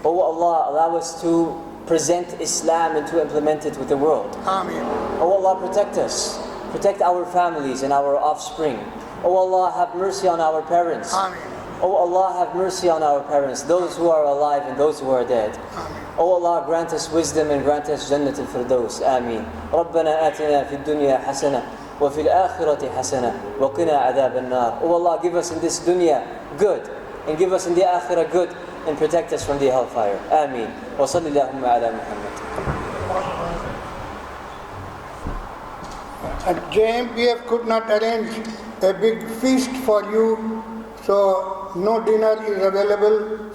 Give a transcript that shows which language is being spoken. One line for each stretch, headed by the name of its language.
English: Oh Allah, allow us to present Islam and to implement it with the world. Ameen. Oh Allah, protect us. Protect our families and our offspring. Oh Allah, have mercy on our parents. Ameen. Oh Allah, have mercy on our parents, those who are alive and those who are dead. Oh Allah, grant us wisdom and grant us Jannat al-Firdaus. Ameen.
Arabic: ربنا آتنا في الدنيا حسنة وفي الآخرة حسنة وقنا عذاب النار.
English: Oh Allah, give us in this dunya good and give us in the akhirah good and protect us from the hellfire.
Arabic: Ameen. وصلى اللهم على محمد.
English: JMPF could not arrange a big feast for you, so no dinner is available.